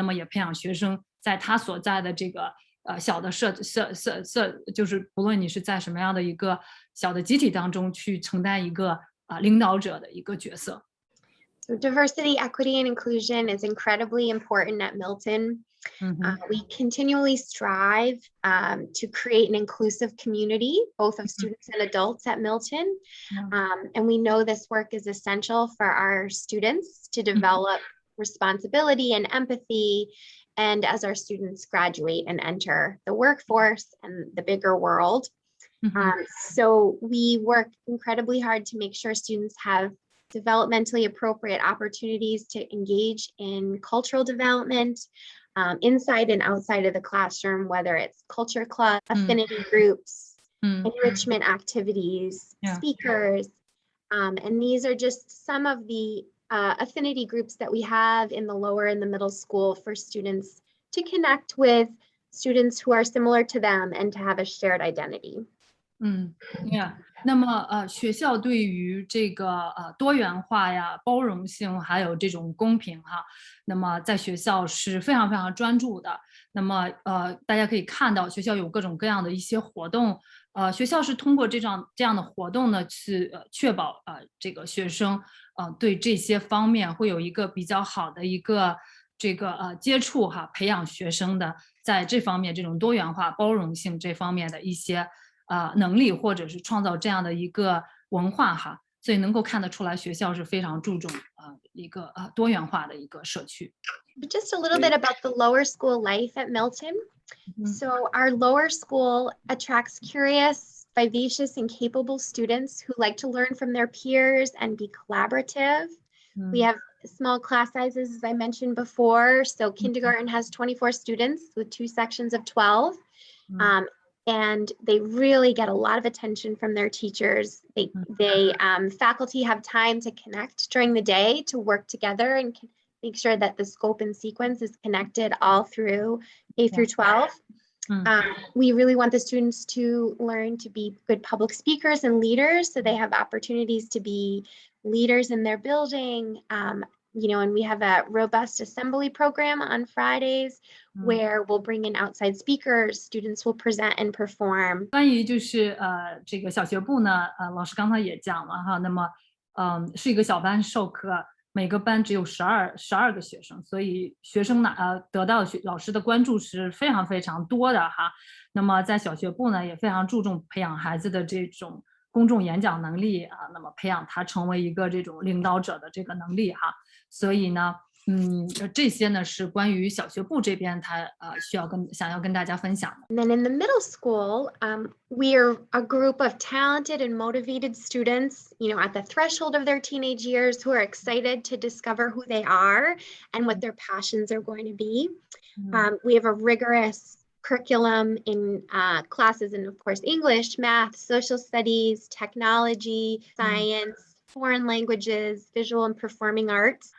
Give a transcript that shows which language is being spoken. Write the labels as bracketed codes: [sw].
[zh] 那么也培养学生在他所在的这个小的就是不论你是在什么样的一个小的集体当中去承担一个领导者的一个角色。 [en] So diversity, equity, and inclusion is incredibly important at Milton. We continually strive to create an inclusive community, both of students and adults at Milton. And we know this work is essential for our students to develop responsibility and empathy, and as our students graduate and enter the workforce and the bigger world. So we work incredibly hard to make sure students have developmentally appropriate opportunities to engage in cultural development inside and outside of the classroom, whether it's culture club, affinity groups, enrichment activities, speakers. And these are just some of the affinity groups that we have in the lower and the middle school for students to connect with students who are similar to them and to have a shared identity. Yeah. [zh] 那么学校对于这个多元化呀、包容性还有这种公平哈，那么在学校是非常非常专注的。那么大家可以看到学校有各种各样的一些活动，学校是通过这样的活动呢，去确保这个学生对这些方面会有一个比较好的一个这个接触哈，培养学生的在这方面这种多元化、包容性这方面的一些能力，或者是创造这样的一个文化哈，所以能够看得出来学校是非常注重一个多元化的一个社区。 [en] Just a little bit about the lower school life at Milton. So our lower school attracts curious, vivacious, and capable students who like to learn from their peers and be collaborative. We have small class sizes, as I mentioned before. So kindergarten has 24 students with 2 sections of 12. And they really get a lot of attention from their teachers. Faculty have time to connect during the day to work together and make sure that the scope and sequence is connected all through K through 12. We really want the students to learn to be good public speakers and leaders, so they have opportunities to be leaders in their building. And we have a robust assembly program on Fridays where we'll bring in outside speakers, students will present and perform. [zh] 关于就是这个小学部呢，老师刚才也讲了哈，那么是一个小班授课，每个班只有12个学生，所以学生呢得到老师的关注是非常非常多的哈。那么在小学部呢也非常注重培养孩子的这种公众演讲能力那么培养他成为一个这种领导者的这个能力哈。所以呢，这些呢是关于小学部这边他想要跟大家分享的。 [en] And then in the middle school, we're a group of talented and motivated students, at the threshold of their teenage years who are excited to discover who they are and what their passions are going to be. We have a rigorous curriculum in classes in, of course, English, math, social studies, technology, science, foreign languages, visual and performing arts.